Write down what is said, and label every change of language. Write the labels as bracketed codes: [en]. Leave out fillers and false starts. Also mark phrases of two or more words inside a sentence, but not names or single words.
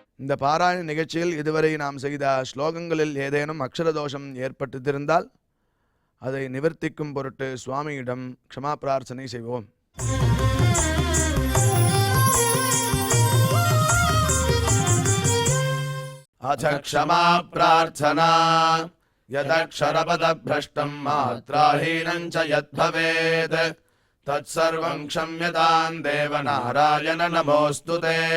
[ta] இந்த பாராயண நிகழ்ச்சியில் இதுவரை நாம் செய்த ஸ்லோகங்களில் ஏதேனும் அக்ஷர தோஷம் ஏற்பட்டிருந்தால் அதை நிவர்த்திக்கும் பொருட்டு சுவாமியிடம் க்ஷமா பிரார்த்தனை செய்வோம். [sa] अथ क्षमा प्रार्थना यदक्षरपदभ्रष्टं मात्राहीनं च यद्भवेत् तत्सर्वं क्षम्यतां देव नारायण नमोऽस्तु ते।